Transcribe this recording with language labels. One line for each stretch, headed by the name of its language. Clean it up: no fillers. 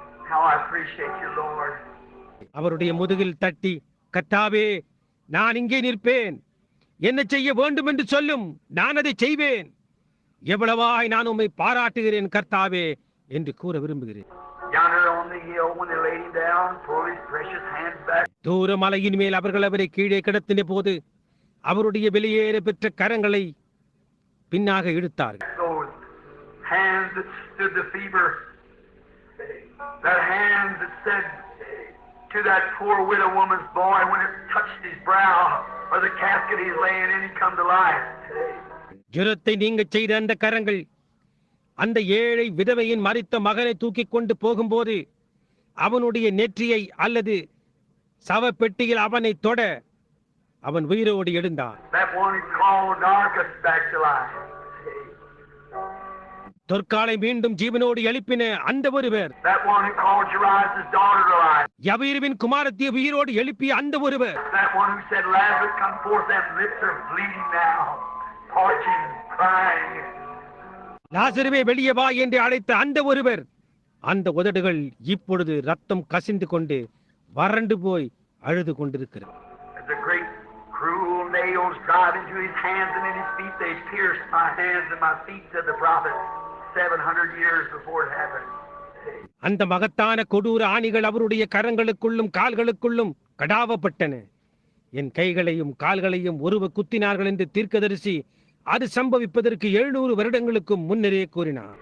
English: How I appreciate you, Lord.
Tamil: அவருடைய முதுகில் தட்டி, கர்த்தாவே, நான் இங்கே நிற்பேன், என்ன செய்ய வேண்டும் என்று சொல்லும், நான் அதை செய்வேன். எவ்வளவாய் நான் உம்மை பாராட்டுகிறேன் கர்த்தாவே என்று கூற விரும்புகிறேன்.
English: Yonder on the hill, when they laid him down, pulled his precious hands back.
Tamil: தூர மலையின் மேல் அவர்கள் அவரை கீழே கிடத்தின போது அவருடைய வெளியேற பெற்ற கரங்களை பின்னாக இழுத்தார்கள்.
English: Those hands that stood the fever, that hands that said to that poor widow woman's boy when it touched his brow or the casket he's laying in, he come to life.
Tamil: ஜுரத்தை நீங்க செய்த அந்த கரங்கள் அந்த ஏழை விதவையின் மரித்த மகனை தூக்கிக் கொண்டு போகும்போது அவனுடைய நெற்றியை அல்லது சவப்பெட்டியில் அவனை தொட அவன் உயிரோடு எழுந்தான்.
English: That one who called Dorcas back to life.
Tamil: தொற்காலை மீண்டும் ஜீவனோடு எழுப்பின அந்த ஒருவர்,
English: That one who called Jairus' daughter to life.
Tamil: யவீருவின் குமாரத்திய உயிரோடு எழுப்பிய அந்த ஒருவர்,
English: That one who said, Lazarus, come forth, them lips are bleeding now, parching, crying.
Tamil: லாசருவே வெளியே வா என்று அழைத்த அந்த ஒருவர், அந்த உதடுகள் இப்பொழுது ரத்தம் கசிந்து கொண்டு வறண்டு போய் அழுது கொண்டிருக்கிறது.
English: As the great cruel nails drive into his hands and in his feet, they pierced my hands and my feet, said the prophet, 700 years before it happened.
Tamil: அந்த மகத்தான கொடூர ஆணிகள் அவருடைய கரங்களுக்குள்ளும் கால்களுக்குள்ளும் கடாவப்பட்டன. என் கைகளையும் கால்களையும் ஒருவ குத்தினார்கள் என்று தீர்க்கதரிசி அது சம்பவிப்பதற்கு 700 வருடங்களுக்கு முன்னரே கூறினார்.